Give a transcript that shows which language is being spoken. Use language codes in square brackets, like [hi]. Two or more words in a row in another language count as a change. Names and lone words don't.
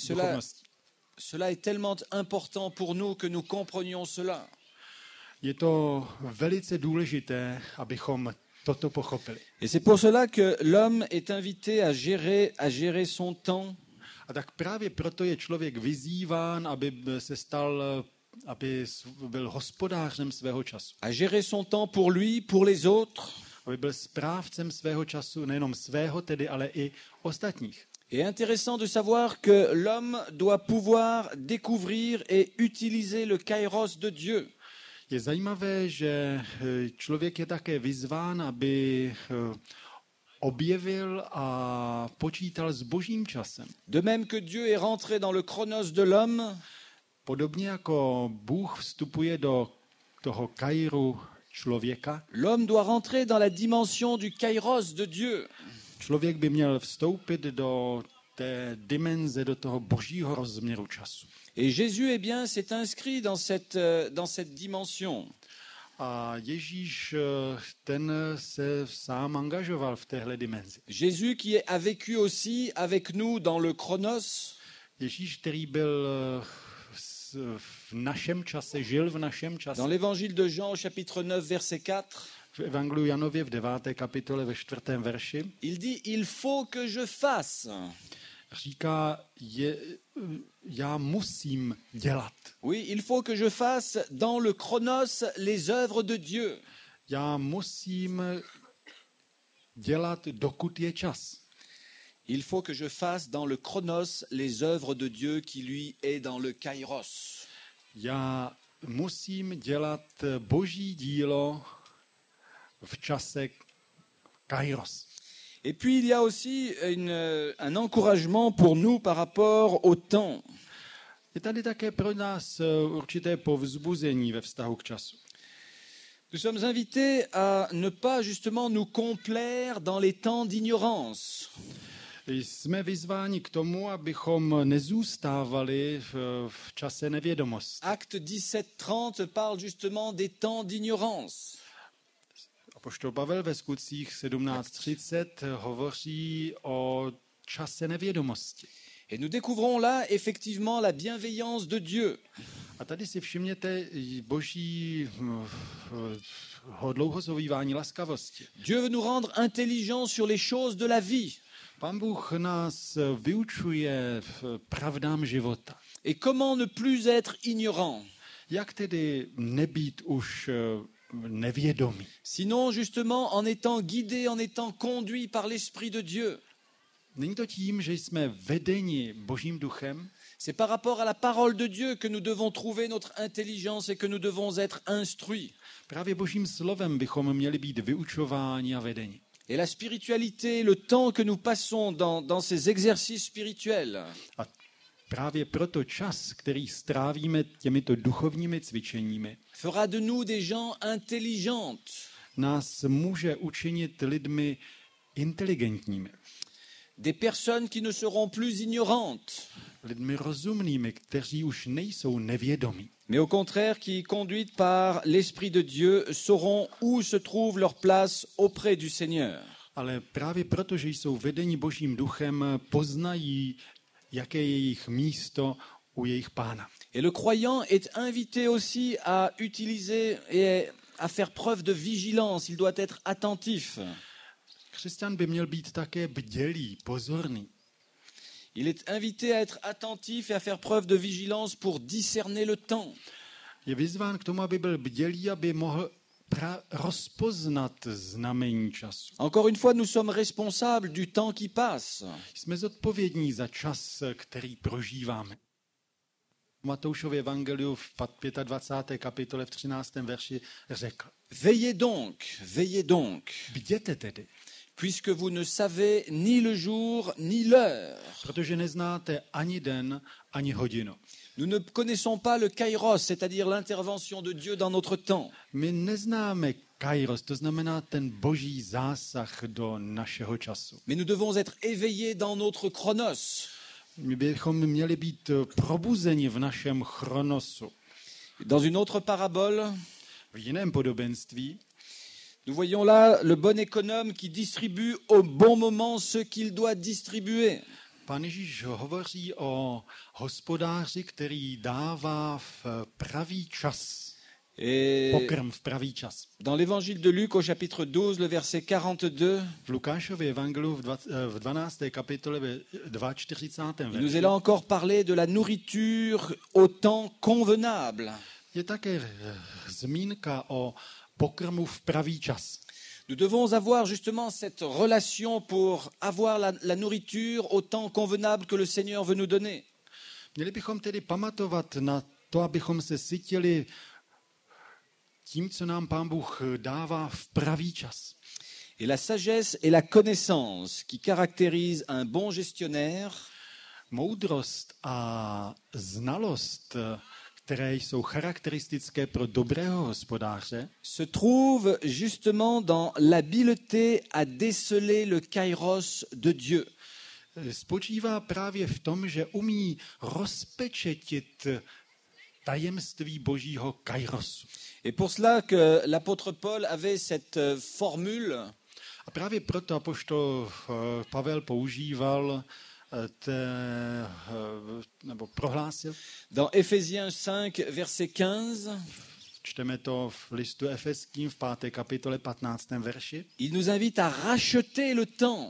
[cs] duchovností. [fr] cela est tellement important pour nous que nous comprenions cela. [cs] Je to velice důležité, abychom toto pochopili. [fr] Et c'est pour cela que l'homme est invité à gérer son temps, [cs] A tak právě proto je člověk vyzýván, aby byl hospodářem svého času. [fr] à gérer son temps pour lui, pour les autres. [cs] Aby byl správcem svého času, nejenom svého tedy, ale i ostatních. [fr] Et intéressant de savoir que l'homme doit pouvoir découvrir et utiliser le kairos de Dieu. [cs] Je zajímavé, že člověk je také vyzván, aby objevil a počítal s božím časem. [fr] De même que Dieu est rentré dans le chronos de l'homme, [cs] Podobně jako Bůh vstupuje do toho kairu člověka, [fr] l'homme doit rentrer dans la dimension du kairos de Dieu. [cs] člověk by měl vstoupit do té dimenze, do toho božího rozměru času. [fr] Et Jésus, eh bien, s'est inscrit dans cette dimension. [cs] A Ježíš ten se sám angažoval v téhle dimenzi. [fr] Jésus qui a vécu aussi avec nous dans le chronos, [cs] Ježíš, který byl v našem čase, žil v našem čase. [fr] dans l'évangile de Jean au chapitre 9, verset 4, [cs] V Evangeliu Janově v 9. kapitole ve 4. verši [fr] il dit « Il faut que je fasse ». [cs] říká, já musím dělat. [fr] Oui, il faut que je fasse dans le chronos les œuvres de Dieu. [cs] Já musím dělat, dokud je čas. [fr] Il faut que je fasse dans le chronos les œuvres de Dieu qui lui est dans le kairos. [cs] Já musím dělat boží dílo v čase kairos. [fr] Et puis il y a aussi un encouragement pour nous par rapport au temps. [cs] Je tady také pro nás určité povzbuzení ve vztahu k času. [fr] Nous sommes invités à ne pas justement nous complaire dans les temps d'ignorance. [cs] Jsme vyzváni k tomu, abychom nezůstávali v čase nevědomosti. [fr] Acte 17:30 parle justement des temps d'ignorance. [cs] Apoštol Pavel ve skutcích 17:30 hovoří o čase nevědomosti. [fr] Et nous découvrons là effectivement la bienveillance de Dieu. [cs] A tady si všimněte boží dlouhozovívání laskavosti. [fr] Dieu veut nous rendre intelligents sur les choses de la vie. [cs] Pán Bůh nás vyučuje pravdám života. [fr] Et comment ne plus être ignorant? [cs] Jak tedy nebýt už nevědomý? [fr] Sinon justement en étant guidé, en étant conduit par l'Esprit de Dieu. [cs] Není to tím, že jsme vedeni Božím duchem? [fr] C'est par rapport à la parole de Dieu que nous devons trouver notre intelligence et que nous devons être instruits. [cs] Právě Božím slovem bychom měli být vyučováni a vedeni. [fr] Et la spiritualité, le temps que nous passons dans ces exercices spirituels, [cs] A právě proto čas, který strávíme těmito duchovními cvičeními, [fr] fera de nous des gens intelligents, [cs] nás může učinit lidmi inteligentními, [fr] des personnes qui ne seront plus ignorantes, [cs] lidmi rozumnými, kteří už nejsou nevědomí, [fr] mais au contraire qui, conduites par l'Esprit de Dieu, sauront où se trouve leur place auprès du Seigneur. [cs] ale právě proto, že jsou vedeni Božím duchem, poznají, jaké je jejich místo u jejich pána. [fr] Et le croyant est invité aussi à utiliser et à faire preuve de vigilance. Il doit être attentif. [cs] Křesťan by měl být také bdělý, pozorný. [fr] Il est invité à être attentif et à faire preuve de vigilance pour discerner le temps. [cs] Je vyzván k tomu, aby byl bdělý, aby mohl rozpoznat znamení času. [fr] Encore une fois, nous sommes responsables du temps qui passe. [cs] Jsme zodpovědní za čas, který prožíváme. V Matoušově evangeliu v 25. kapitole v 13. verši řekl: [fr] Veillez donc, [cs] Bděte tedy, [fr] puisque vous ne savez ni le jour ni l'heure. [cs] protože neznáte ani den, ani hodinu. [fr] Nous ne connaissons pas le kairos, c'est-à-dire l'intervention de Dieu dans notre temps. [cs] My neznáme kairos, to znamená ten boží zásah do našeho času. [fr] Mais nous devons être éveillés dans notre chronos. [cs] My bychom měli být probuzeni v našem chronosu. [fr] Dans une autre parabole, [cs] V jiném podobenství [fr] nous voyons là le bon économe qui distribue au bon moment ce qu'il doit distribuer. [cs] Pán Ježíš hovoří o hospodáři, který dává v pravý čas, [fr] Et [cs] pokrm v pravý čas. [fr] dans l'évangile de Luc au chapitre 12, le verset 42, [cs] V Lukášově evangeliu v 12. kapitole ve 42. [fr] il nous [cs] verši [fr] est là encore parlé de la nourriture au temps convenable. [cs] je také zmínka o pokrmu v pravý čas. [fr] Nous devons avoir justement cette relation pour avoir la nourriture au temps convenable que le Seigneur veut nous donner. [cs] Měli bychom tedy pamatovat na to, abychom se sytili tím, co nám Pán Bůh dává v pravý čas. [fr] Et la sagesse et la connaissance qui caractérisent un bon gestionnaire [cs] Moudrost a znalost, které jsou charakteristické pro dobrého hospodáře, [fr] se trouve justement dans l'habileté à déceler le kairos de Dieu. [cs] spočívá právě v tom, že umí rozpečetit tajemství božího kairosu. [fr] Et pour cela que l'apôtre Paul avait cette formule [cs] A právě proto apoštol Pavel používal nebo prohlásil, [fr] dans Éphésiens 5, verset 15, [cs] čteme to v listu Efeským v 5. kapitole 15. verši, [fr] il nous invite à racheter le temps.